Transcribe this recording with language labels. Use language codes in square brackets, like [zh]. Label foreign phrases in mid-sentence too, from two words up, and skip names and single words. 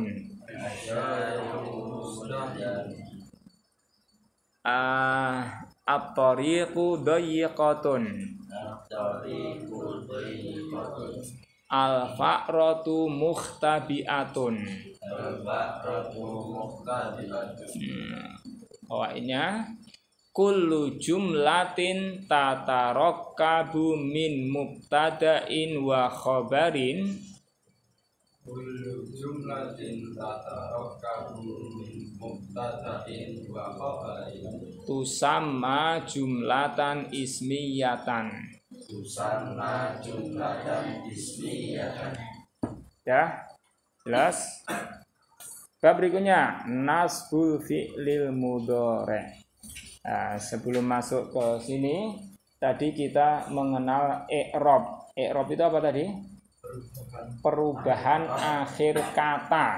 [ar] الشارع مزدحم. الطريق ضيقة. الطريق ضيقة. الفأرة مختبئة. البقرة مقتدعة. قواعدنيا كل جملة تتركب من مبتدأ وخبر. كل جملة تتركب من مبتدأ وخبر. تسمى جملة اسمية. تسنى جملة اسمية. [id] Ya, jelas. Bab berikutnya [ar] نصب الفعل المضارع'. [id] Nah, sebelum masuk ke sini tadi kita mengenal i'rab. I'rab itu apa tadi? Perubahan akhir kata.